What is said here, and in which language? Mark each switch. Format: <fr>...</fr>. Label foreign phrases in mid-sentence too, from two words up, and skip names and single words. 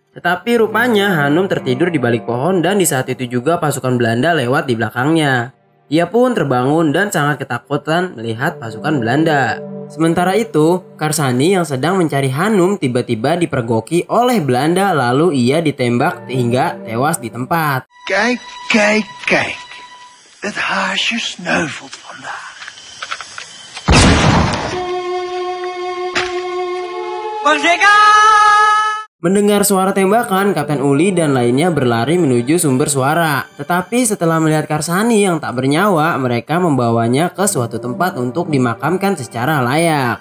<id>Tetapi rupanya Hanum tertidur di balik pohon dan di saat itu juga pasukan Belanda lewat di belakangnya. Ia pun terbangun dan sangat ketakutan melihat pasukan Belanda. Sementara itu, Karsani yang sedang mencari Hanum tiba-tiba dipergoki oleh Belanda lalu ia ditembak hingga tewas di tempat.</id> <nl>Kijk. Het haasje sneuvelt vandaag.</nl> <id>Merdeka! Mendengar suara tembakan, Kapten Uli dan lainnya berlari menuju sumber suara. Tetapi setelah melihat Karsani yang tak bernyawa, mereka membawanya ke suatu tempat untuk dimakamkan secara layak.</id>